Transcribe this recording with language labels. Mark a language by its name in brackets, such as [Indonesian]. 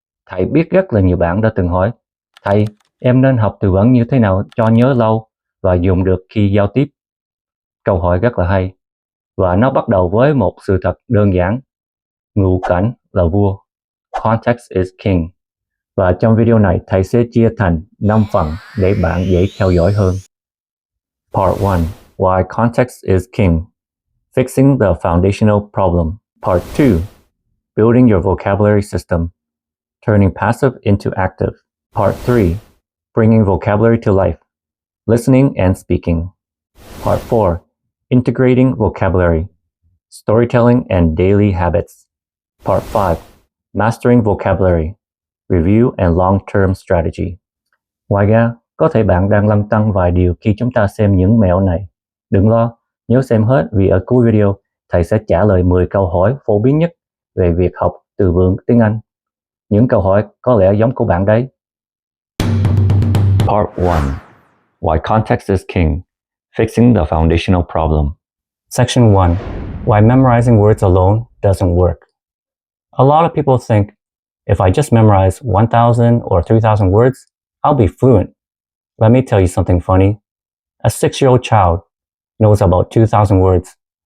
[Vietnamese] Thầy biết rất là nhiều bạn đã từng hỏi, thầy, em nên học từ vựng như thế nào cho nhớ lâu và dùng được khi giao tiếp? Câu hỏi rất là hay. Và nó bắt đầu với một sự thật đơn giản. Ngữ cảnh là vua. [English] Context is king. [Vietnamese] Và trong video này, thầy sẽ chia thành 5 phần để bạn dễ theo dõi hơn. [English] Part 1. Why context is king. Fixing the foundational problem. Part 2. Building your vocabulary system. Turning passive into active. Part 3. Bringing vocabulary to life. Listening and speaking. Part 4. Integrating vocabulary. Storytelling and daily habits. Part 5. Mastering vocabulary. Review and long-term strategy. [Vietnamese] Ngoài ra, có thể bạn đang lăn tăn vài điều khi chúng ta xem những mẹo này. Đừng lo, nhớ xem hết vì ở cuối video, thầy sẽ trả lời 10 câu hỏi phổ biến nhất về việc học từ vựng tiếng Anh. Những câu hỏi có lẽ giống của bạn đấy. [English] Part 1. Why context is king. Fixing the foundational problem. Section 1. Why memorizing words alone doesn't work. A lot of people think, if I just memorize 1,000 or 3,000 words, I'll be fluent. Let me tell you something funny. A 6-year-old child knows about 2,000 words.